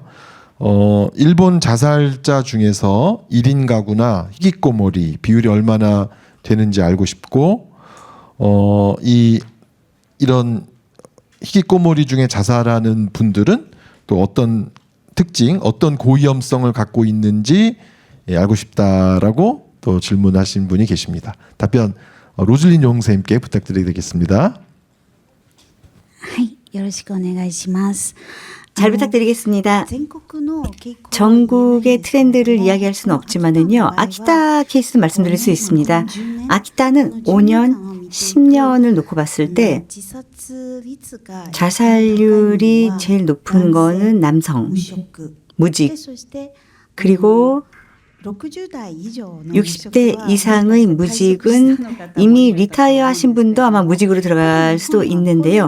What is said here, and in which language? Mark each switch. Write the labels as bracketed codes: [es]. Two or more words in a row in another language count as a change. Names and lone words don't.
[ko] 일본 자살자 중에서 1인 가구나 히키코모리 비율이 얼마나 되는지 알고 싶고 이런 히키코모리 중에 자살하는 분들은 또 어떤 특징, 어떤 고위험성을 갖고 있는지 알고 싶다라고 또 질문하신 분이 계십니다. 답변 로즐린 용 선생님께 부탁드리겠습니다. [ja] はい、よろしくお願いします。 [ko] 잘 부탁드리겠습니다. 전국의 트렌드를 이야기할 수는 없지만은요. 아키타 케이스 말씀드릴 수 있습니다. 아키타는 5년, 10년을 놓고 봤을 때 자살률이 제일 높은 거는 남성, 무직, 그리고 60대 이상의 무직은 이미 리타이어 하신 분도 아마 무직으로 들어갈 수도 있는데요.